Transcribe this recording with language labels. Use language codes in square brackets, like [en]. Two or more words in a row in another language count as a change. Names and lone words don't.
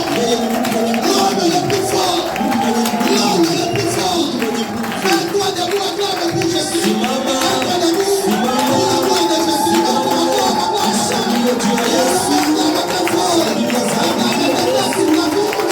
[sw] Yeye ni mtu mwenye nguvu. [fr] L'homme le plus fort. [sw] Mtu mwenye nguvu. [fr] L'homme le plus fort. [sw] Mtu mwenye nguvu. [fr] Mets-toi debout, acclame pour Jésus. [sw] Simama. [fr] Mets-toi debout. [sw] Simama. [fr] Pour la gloire de Jésus. Acclame, acclame, acclame. [sw] Shangilia juu ya Yesu. [fr] Acclame très fort. [sw] Shangilia zaidi. [fr] Acclame très fort pour la vie.